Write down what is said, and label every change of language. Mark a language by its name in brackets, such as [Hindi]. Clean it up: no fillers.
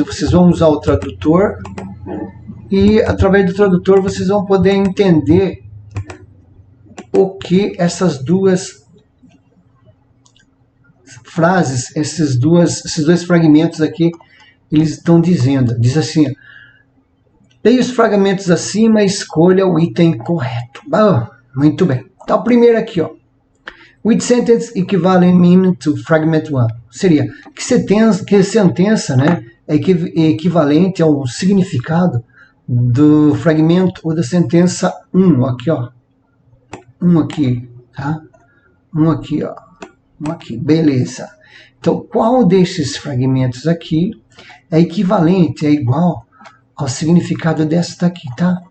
[Portuguese] Vocês vão usar o tradutor e através do tradutor vocês vão poder entender o que essas duas frases, esses dois fragmentos aqui, eles estão dizendo. Diz assim: leia os fragmentos acima e escolha o item correto. Muito bem. Então, o primeiro aqui, ó. [English] With sentence equivalent meaning to fragment 1. [Portuguese] Seria que sentença, né, é equivalente ao significado do fragmento ou da sentença 1. Aqui, ó. Aqui, tá? Aqui, ó. Aqui, beleza. Então, qual desses fragmentos aqui é equivalente, é igual ao significado desta aqui, tá?